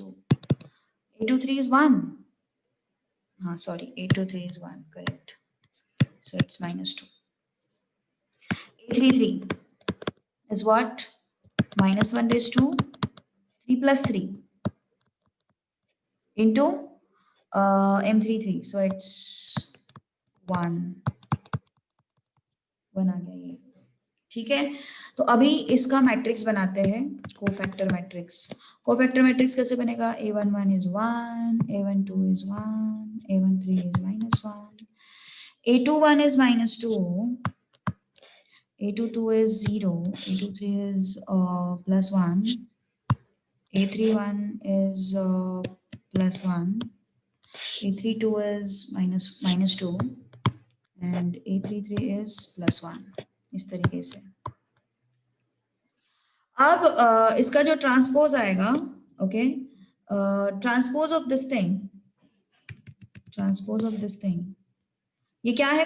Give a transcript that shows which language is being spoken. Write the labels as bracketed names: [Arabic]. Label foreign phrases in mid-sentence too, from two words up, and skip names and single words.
[English] A23 is 1, sorry A23 is 1, correct, so it's -2. A33 is what -1 raised to 3 plus 3 into M33, so it's 1 [Hindi] आ गया ये। ठीक है तो अभी इसका मैट्रिक्स बनाते हैं [English] cofactor matrix. cofactor matrix [Hindi] कैसे बनेगा [English] A11 is 1, A12 is 1, A13 is -1, A21 is -2, A22 is 0, A23 is +1, A31 is +1, A32 is -2 and A33 is +1, [Hindi] इस तरीके से। अब इसका जो ट्रांसपोज आएगा, ओके, [English] transpose of this thing, [Hindi] ये क्या है?